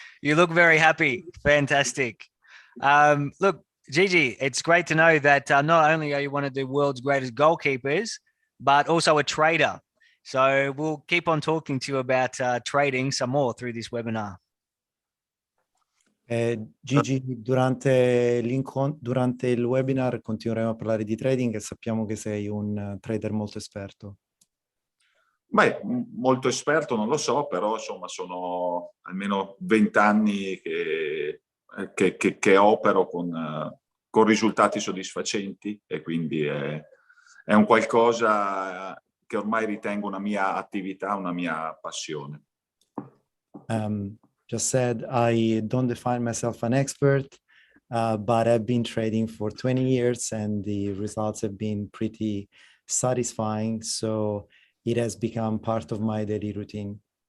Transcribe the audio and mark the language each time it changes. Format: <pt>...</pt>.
<en>You look very happy. Fantastic. Look, Gigi, it's great to know that not only are you one of the world's greatest goalkeepers, but also a trader. So we'll keep on talking to you about trading some more through this webinar.</en> <it>Gigi, durante il webinar continueremo a parlare di trading e sappiamo che sei un trader molto esperto. Beh, molto esperto non lo so, però insomma sono almeno 20 anni che opero con risultati soddisfacenti e quindi è un qualcosa che ormai ritengo una mia attività, una mia passione.</it> <en>Just said, I don't define myself an expert, but I've been trading for 20 years and the results have been pretty satisfying. So it has become part of my daily routine.</en>